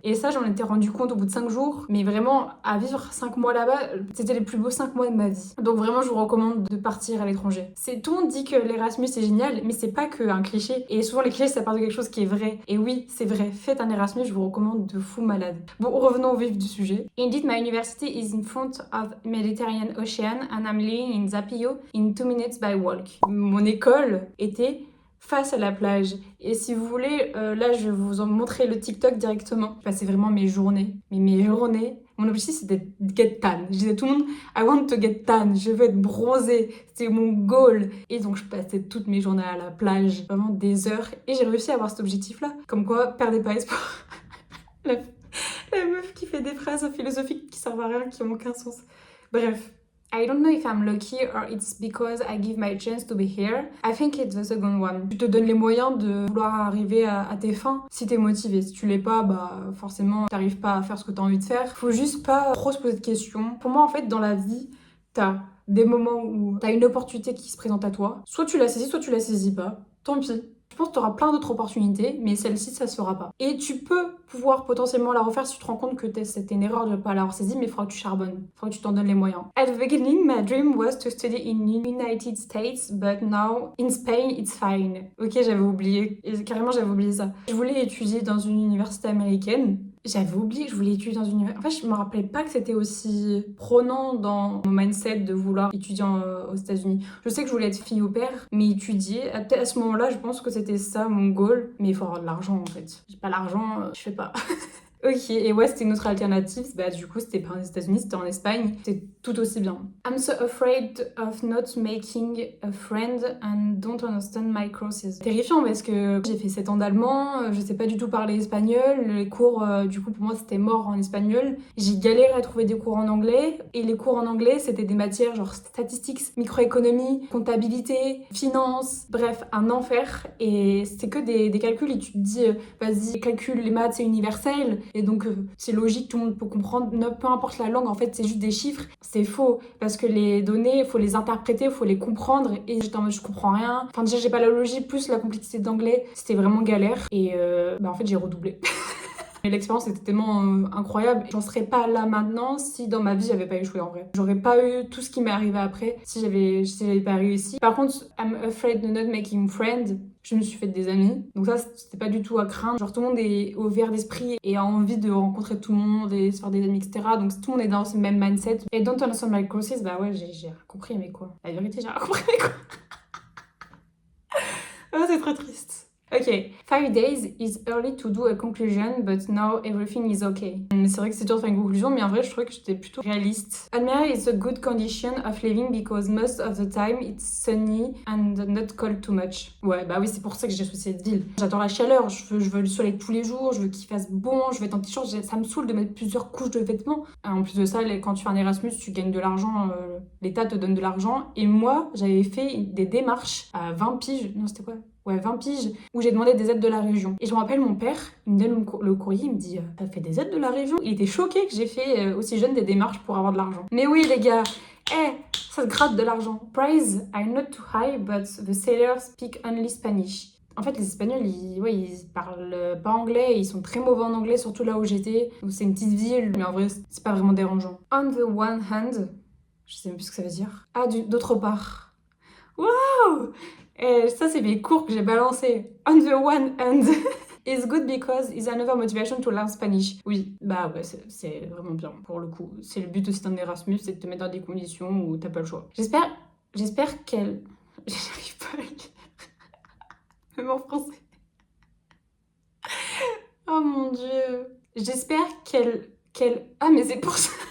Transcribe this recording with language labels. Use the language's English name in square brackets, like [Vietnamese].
[French] Et ça j'en étais rendu compte au bout de 5 jours, mais vraiment à vivre 5 mois là-bas, c'était les plus beaux 5 mois de ma vie. Donc vraiment je vous recommande de partir à l'étranger. Tout le monde dit que l'Erasmus c'est génial, mais c'est pas qu'un cliché. Et souvent les clichés ça part de quelque chose qui est vrai. Et oui c'est vrai, faites un Erasmus, je vous recommande de fou malade. Bon revenons au vif du sujet. [English] Indeed my university is in front of Mediterranean Ocean and I'm living in Zapillo in 2 minutes by walk. [French] Mon école était face à la plage. Et si vous voulez, là je vais vous en montrer le TikTok directement. Je passais vraiment mes journées. Mes journées. Mon objectif c'était de [English] get tan. [French] Je disais à tout le monde, [English] I want to get tan. [French] Je veux être bronzée. C'était mon goal. Et donc je passais toutes mes journées à la plage. Vraiment des heures. Et j'ai réussi à avoir cet objectif-là. Comme quoi, perdez pas espoir. la meuf qui fait des phrases philosophiques qui servent à rien, qui ont aucun sens. Bref. [English] I don't know if I'm lucky or it's because I give my chance to be here. I think it's the second one. [French] Tu te donnes les moyens de vouloir arriver à tes fins si t'es motivé. Si tu l'es pas, bah forcément t'arrives pas à faire ce que t'as envie de faire. Faut juste pas trop se poser de questions. Pour moi en fait dans la vie, t'as des moments où t'as une opportunité qui se présente à toi. Soit tu la saisis, soit tu la saisis pas. Tant pis. Je pense que tu auras plein d'autres opportunités, mais celle-ci, ça se fera pas. Et tu peux pouvoir potentiellement la refaire si tu te rends compte que c'était une erreur de ne pas l'avoir saisie, mais il faudra que tu charbonnes. Il faudra que tu t'en donnes les moyens. [English] At the beginning, my dream was to study in United States, but now in Spain, it's fine. [French] Ok, j'avais oublié. Et carrément, j'avais oublié ça. Je voulais étudier dans une université américaine. J'avais oublié que je voulais étudier dans une université. En fait, je me rappelais pas que c'était aussi prenant dans mon mindset de vouloir étudier aux États-Unis. Je sais que je voulais être fille au père, mais étudier. Peut-être à ce moment-là, je pense que c'était ça mon goal. Mais il faut avoir de l'argent en fait. J'ai pas l'argent, je fais pas. Ok, et ouais, c'était une autre alternative. Bah, du coup, c'était pas aux États-Unis, c'était en Espagne. C'était tout aussi bien. [English] I'm so afraid of not making a friend and don't understand my crosses. [French] Terrifiant parce que j'ai fait 7 ans d'allemand, je sais pas du tout parler espagnol. Les cours, du coup, pour moi, c'était mort en espagnol. J'ai galéré à trouver des cours en anglais. Et les cours en anglais, c'était des matières genre statistics, microéconomie, comptabilité, finance. Bref, un enfer. Et c'était que des calculs. Et tu te dis, vas-y, calcul, les maths, c'est universel. Et donc c'est logique, tout le monde peut comprendre, peu importe la langue, en fait c'est juste des chiffres. C'est faux, parce que les données, il faut les interpréter, il faut les comprendre, et j'étais en mode je comprends rien. Enfin déjà j'ai pas la logique, plus la complexité d'anglais, c'était vraiment galère, et en fait j'ai redoublé. Et l'expérience était tellement incroyable. J'en serais pas là maintenant si dans ma vie j'avais pas échoué en vrai. J'aurais pas eu tout ce qui m'est arrivé après si j'avais pas réussi. Par contre, [English] I'm afraid of not making friends. [French] Je me suis fait des amis. Donc ça, c'était pas du tout à craindre. Genre tout le monde est ouvert d'esprit et a envie de rencontrer tout le monde et se faire des amis, etc. Donc tout le monde est dans ce même mindset. Et [English] don't understand my crosses, [French] bah ouais, j'ai rien compris, mais quoi. La vérité, j'ai rien compris, mais quoi. Oh, c'est très triste. [English] Ok, 5 days is early to do a conclusion, but now everything is okay. [French] C'est vrai que c'est dur de faire une conclusion, mais en vrai, je trouvais que j'étais plutôt réaliste. [English] Almeria is a good condition of living because most of the time it's sunny and not cold too much. [French] Ouais, bah oui, c'est pour ça que j'ai choisi cette ville. J'adore la chaleur, je veux le soleil tous les jours, je veux qu'il fasse bon, je veux être en t-shirt, ça me saoule de mettre plusieurs couches de vêtements. En plus de ça, quand tu fais un Erasmus, tu gagnes de l'argent, l'État te donne de l'argent. Et moi, j'avais fait des démarches à 20 piges, non c'était quoi ? Ouais, 20 piges, où j'ai demandé des aides de la région. Et je me rappelle, mon père, il me donne le courrier, il me dit « T'as fait des aides de la région ?» Il était choqué que j'ai fait aussi jeune des démarches pour avoir de l'argent. Mais oui, les gars, ça se gratte de l'argent. [English] Price are not too high, but the sellers speak only Spanish. [French] En fait, les Espagnols, ils parlent pas anglais, ils sont très mauvais en anglais, surtout là où j'étais. Donc c'est une petite ville, mais en vrai, c'est pas vraiment dérangeant. [English] On the one hand, [French] je sais même plus ce que ça veut dire. Ah, d'autre part. Waouh! Et ça, c'est mes cours que j'ai balancés. [English] On the one hand. It's good because it's another motivation to learn Spanish. [French] Oui, bah ouais, c'est vraiment bien pour le coup. C'est le but aussi d'un Erasmus, c'est de te mettre dans des conditions où t'as pas le choix. J'espère qu'elle... J'arrive pas à le lire. Même en français. Oh mon dieu. J'espère qu'elle... Ah mais c'est pour ça.